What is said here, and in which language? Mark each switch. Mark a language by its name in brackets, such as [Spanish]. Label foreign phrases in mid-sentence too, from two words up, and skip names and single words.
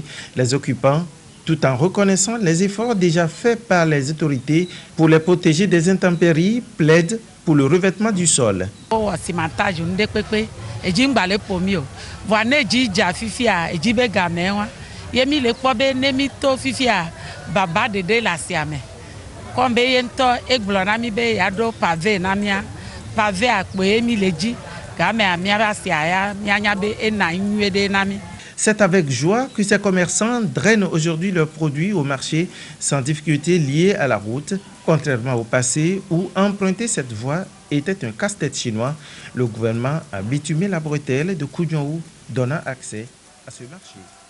[French] Les occupants, tout en reconnaissant les efforts déjà faits par les autorités pour les protéger des intempéries, plaident pour le revêtement du sol. [Ewe] Yemi le kpobe nemi to fifia baba de la siame kombe yento eglona mi be yado pave na mia pave akpo yemi leji game amia basia mianya be ena nywede na mi. [French] C'est avec joie que ces commerçants drainent aujourd'hui leurs produits au marché sans difficulté liée à la route, contrairement au passé où emprunter cette voie était un casse-tête chinois. Le gouvernement a bitumé la bretelle de Kougnonou, donnant accès à ce marché.